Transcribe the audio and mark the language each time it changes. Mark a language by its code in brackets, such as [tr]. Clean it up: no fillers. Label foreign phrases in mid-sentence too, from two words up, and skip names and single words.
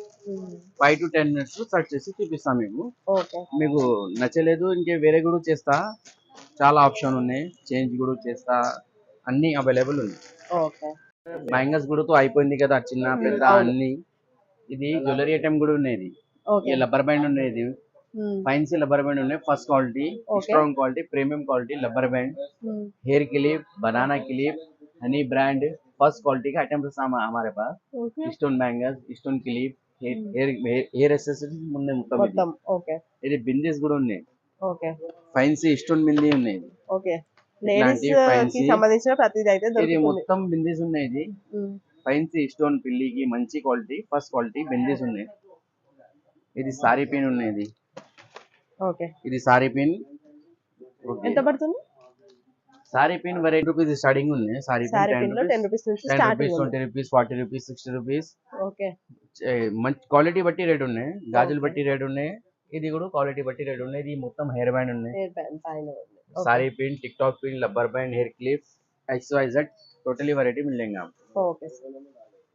[te] 5 to 10 మినిట్స్ లో సెట్ చేసి చూపిస్తా మీకు. ఓకే. మీకు నచ్చలేదు ఇంకే వేరే కూడా చేస్తా. చాలా ఆప్షన్ ఉన్నాయి. చేంజ్ కూడా చేస్తా. అన్ని అవైలబుల్ ఉన్నాయి. ఓకే. బ్యాంగిల్స్ కూడా అయిపోయింది కదా చిన్న పెద్ద అన్ని. ఇది [en] jewellery item [te] కూడా ఉన్నాయి. ఓకే. [hi] ये रबर बैंड [te] ఉన్నాయి. ఇది [en] fancy rubber band [te] ఉన్నాయి. [en] first quality, strong quality, premium quality rubber [hi] बैंड, हेयर क्लिप, बनाना क्लिप, हनी ब्रांड फर्स्ट क्वालिटी का आइटम हमारे पास. [en] stone bangles, stone clip, hair accessories [te] ముందే మొత్తం ఇది. ఓకే. ఇది బిందీస్ కూడా ఉన్నాయి. ఓకే. [en] fancy stone bindi [te] ఉన్నాయి. ఓకే. లేడీస్ కి సంబంధించిన ప్రతిదీ అయితే ఇది దొరుకుతుంది. మొత్తం బిందీస్ ఉన్నాయి. ఇది [en] fancy stone [te] పిల్లికి మంచి క్వాలిటీ [en] first quality bindis [te] ఉన్నాయి. ఇది [en] saree pin [te] ఉన్నాయి. ఇది ఓకే. ఇది [en] saree pin. [te] ఎంత పడుతుంది? [en] saree pin variety rupees starting [te] ఉన్నాయి. [en] saree pin [te] 10 రూపీస్ నుంచి 10 స్టార్టింగ్ రూపీస్, 20 రూపీస్, 40 రూపీస్, 60 రూపీస్. ఓకే. మంచి క్వాలిటీ బట్టి రేట్ ఉన్నాయి. గాజులు బట్టి రేట్ ఉన్నాయి. ఇది కూడా క్వాలిటీ బట్టి రేట్ ఉన్నాయి. ఇది మొత్తం [en] hair band [te] ఉన్నాయి. [en] hair band [te] పైన ఉంది. [en] saree pin, TikTok pin, rubber band, hair clip, XYZ totally variety [hi] मिलेंगे आपको. [te] ఓకే.